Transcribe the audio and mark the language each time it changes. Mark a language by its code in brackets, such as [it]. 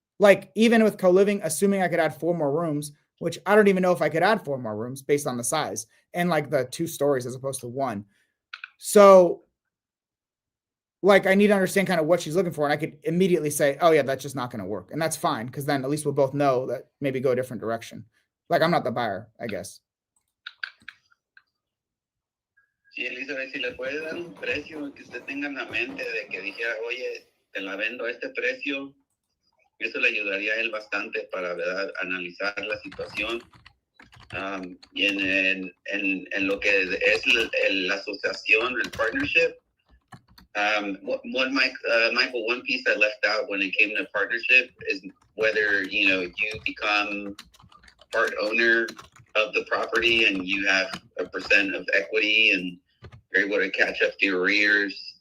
[en] Like even with CoLiving, assuming I could add 4 more rooms, which I don't even know if I could add 4 more rooms based on the size and like the 2 stories as opposed to 1. So like I need to understand kind of what she's looking for. And I could immediately say, oh yeah, that's just not going to work. And that's fine. Because then at least we'll both know that maybe go a different direction. Like I'm not the buyer, I guess. [es] Sí, Elizabeth, si le puede dar un precio que usted tenga en la mente de que dijera, oye, te la vendo a este precio, eso le ayudaría a él bastante para, ¿verdad?, analizar la situación. Y en lo que es la asociación, el partnership, [en] Michael, one piece I left out when it came to partnership is whether, you become part owner of the property and you have a % of equity and you're able to catch up the arrears.